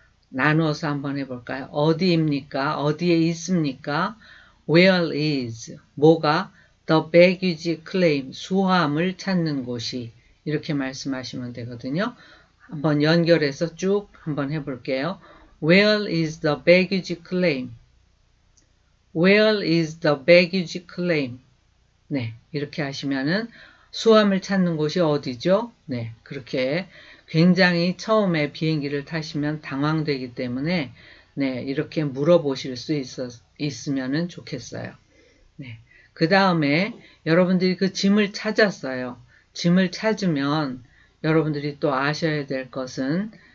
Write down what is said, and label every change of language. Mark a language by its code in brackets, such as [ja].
[ko] 나누어서 한번 해볼까요? 어디입니까? 어디에 있습니까? [en] Where is [ko] 뭐가 [en] the baggage claim [ko] 수함을 찾는 곳이 이렇게 말씀하시면 되거든요. 한번 연결해서 쭉 한번 해볼게요. [en] Where is the baggage claim? Where is the baggage claim? [ko] 네, 이렇게 하시면은 수함을 찾는 곳이 어디죠? 네, 그렇게 굉장히 처음에 비행기를 타시면 당황되기 때문에 네, 이렇게 물어보실 수 있으면 좋겠어요. 네, 그 다음에 여러분들이 그 짐을 찾았어요. 짐을 찾으면 여러분들이 또 아셔야 될 것은